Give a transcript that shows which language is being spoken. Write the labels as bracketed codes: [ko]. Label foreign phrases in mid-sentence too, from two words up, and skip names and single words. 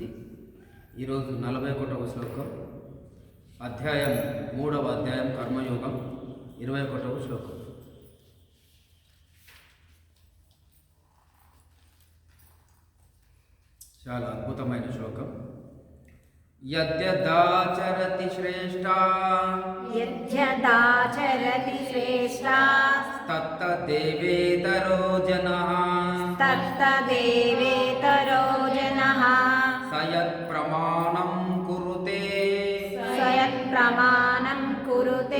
[te] ఈరోజు 41వ శ్లోకం, అధ్యాయం 3వ అధ్యాయం కర్మయోగం, 21వ శ్లోకం. చాలా అద్భుతమైన శ్లోకం. [sa] యద్యదాచరతి శ్రేష్ఠ यद्यदाचरति श्रेष्ठा तत्तदेवेतरो जनः तत्तदेवेतरो जनः स यत्प्रमाणं कुरुते स यत्प्रमाणं कुरुते